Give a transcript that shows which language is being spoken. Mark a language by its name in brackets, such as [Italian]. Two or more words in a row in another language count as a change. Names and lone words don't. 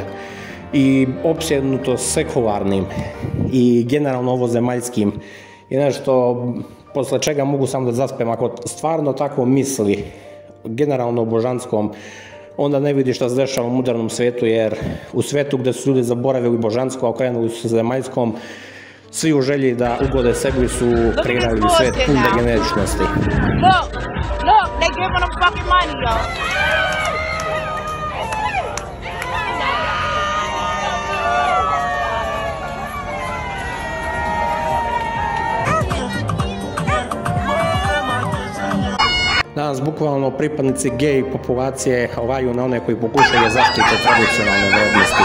[Serbian] I opsjednuto sekularnim i generalno ovozemaljskim je nešto posle čega mogu samo da zaspem. Ako stvarno tako misli generalno o božanskom, onda ne vidi šta se dešava u modernom svetu, jer u svetu gde su ljudi zaboravili božansko, a okrenuli su se zemaljskom, svi u želji da ugode sebi su kreirali svet pun degeneričnosti. [English] Look, they giving them fucking money, y'all. [Serbian] Danas bukvalno pripadnici gej populacije laju na one koji pokušaju da zaštite tradicionalne vrednosti.